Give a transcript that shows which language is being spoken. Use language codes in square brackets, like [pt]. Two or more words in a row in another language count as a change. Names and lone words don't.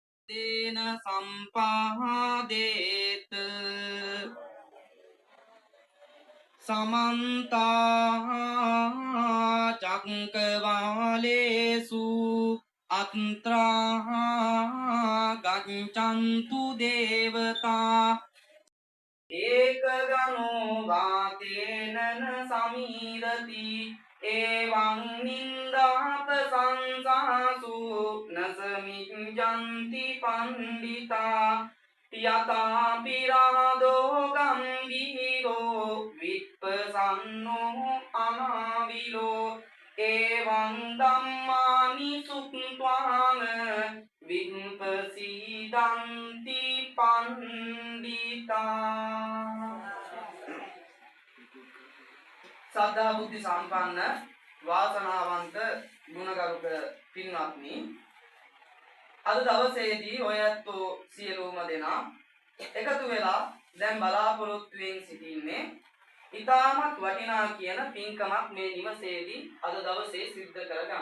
[pi] තේන සම්පාදේත සමන්ත චක්කවාලේසු අත්‍රා ගච්ඡන්තු දේවතා ඒක ගනෝ වාතේනන සමීරති එවං නින්දාප සංසාසු නසමිඤ්ජන්ති පණ්ඩිතා යතා පිරාදෝ ගම්බීරෝ විප්පසන්නෝ අනාවිලෝ එවං ධම්මානි සුක්ඛ්වාන විප්පසීදන්ති පණ්ඩිතා. [si] සද්ධා බුද්ධ සම්පන්න වාසනාවන්ත ගුණගරුක පින්වත්නි, අද දවසේදී ඔයත්ෝ සියලුම දෙනා එකතු වෙලා දැන් බලාපොරොත්තුෙන් සිටින්නේ ඊටමත් වටිනා කියන පින්කමක් මේ නිවසේදී අද දවසේ සිද්ධ කරගන්න.